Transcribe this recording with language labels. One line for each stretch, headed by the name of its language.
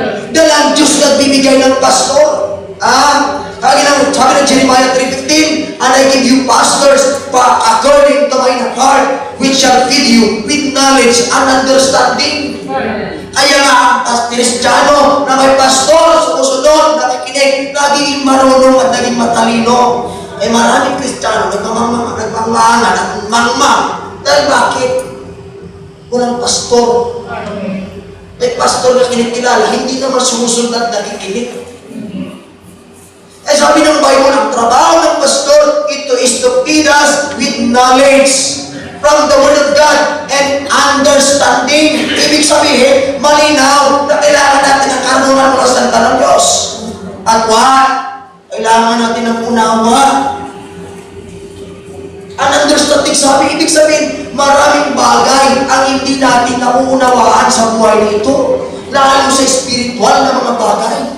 Filipino: Dahil ang Diyos nagbibigay ng pastor. Sabi ng
English: Jeremiah 3:15, and I give you pastors according to mine heart, which shall feed you with knowledge and understanding.
Filipino: Kaya nga ang Kristiyano na may pastor, sumusunod, nakikinig, nagiging marunong at naging matalino. Maraming Kristiyano, nagpangmangan at mangmang. Dahil bakit? Walang pastor. May pastor na kinikilala, hindi naman sumusunod at nakikinig. Sabi ng Bible, ang trabaho ng pastor, ito
English: is to feed us with knowledge from the Word of God and understanding.
Filipino: Ibig sabihin, malinaw na kailangan natin ang karunungan mula sa salita ng Diyos. At kailangan natin ang unawa. Ang understanding, ibig sabihin, maraming bagay ang hindi natin nauunawaan sa buhay nito, lalo sa spiritual na mga bagay.